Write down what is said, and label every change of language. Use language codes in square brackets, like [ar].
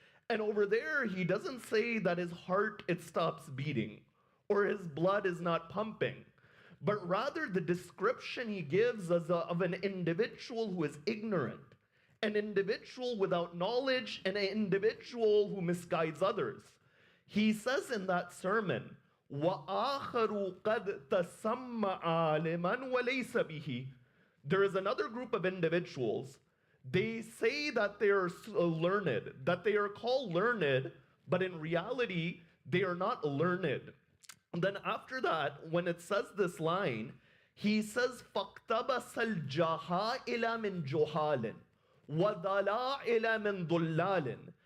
[en] And over there, he doesn't say that his heart, it stops beating, or his blood is not pumping, but rather the description he gives of an individual who is ignorant, an individual without knowledge, and an individual who misguides others. He says in that sermon, [ar] وَآخَرُ قَدْ تَسَمَّ عَالِمًا وَلَيْسَ بِهِ. [en] There is another group of individuals, they say that they are learned, that they are called learned, but in reality, they are not learned. And then after that, when it says this line, he says, [ar] فَاقْتَبَسَ الْجَهَائِلَ مِنْ جُهَالٍ وَضَلَائِلَ مِنْ ضُلَّالٍ.